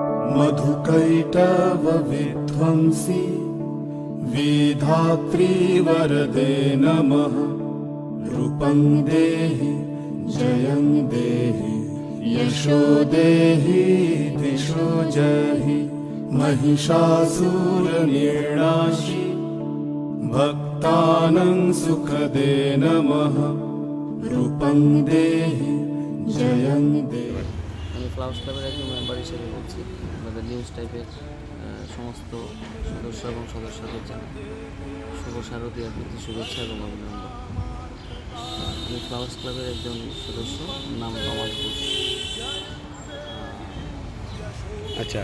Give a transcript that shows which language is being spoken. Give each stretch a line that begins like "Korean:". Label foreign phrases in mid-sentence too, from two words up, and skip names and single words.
Sanskrit: मधुकैटवविध्वंसी विधात्री वरदे नमः रूपं देहि जयं देहि यशो देहि दिशो जहि महिषासुरनिर्णाशि भक्तानां सुखदे नमः रूपं देहि जयं देहि।
Bangla: আমি ফ্লাওয়ার্স ক্লাবের একজন মেম্বার হিসেবে বলছি। আমাদের নিউজ টাইপের সমস্ত সদস্য এবং সদস্যদের জানাই শুভ শারদীয়ার প্রতি শুভেচ্ছা এবং অভিনন্দন। আমি ফ্লাওয়ার্স ক্লাবের একজন সদস্য, নাম কামাল ঘোষ। আচ্ছা,